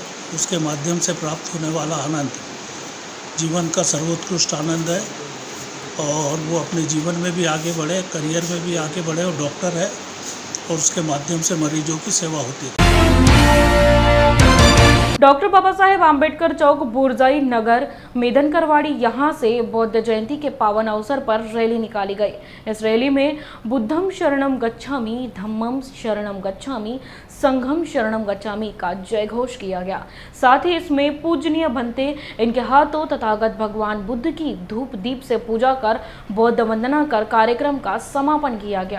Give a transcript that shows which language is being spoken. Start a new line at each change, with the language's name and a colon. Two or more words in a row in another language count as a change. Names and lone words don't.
Hindi: उसके माध्यम से प्राप्त होने वाला आनंद जीवन का सर्वोत्कृष्ट आनंद है और वो अपने जीवन में भी आगे बढ़े, करियर में भी आगे बढ़े और डॉक्टर है और उसके माध्यम से मरीजों की सेवा होती है। डॉक्टर बाबा साहेब आम्बेडकर चौक, बुरजाई नगर, मेदनकरवाड़ी, यहाँ से बुद्ध जयंती के पावन अवसर पर रैली निकाली गई।
Pali: इस रैली में बुद्धम शरणम गच्छामि, धम्मम शरणम गच्छामि, संघम शरणम गच्छामि का जय घोष किया गया।
Hindi: साथ ही इसमें पूजनीय बनते इनके हाथों तथागत भगवान बुद्ध की धूप दीप से पूजा कर बौद्ध वंदना कर कार्यक्रम का समापन किया गया।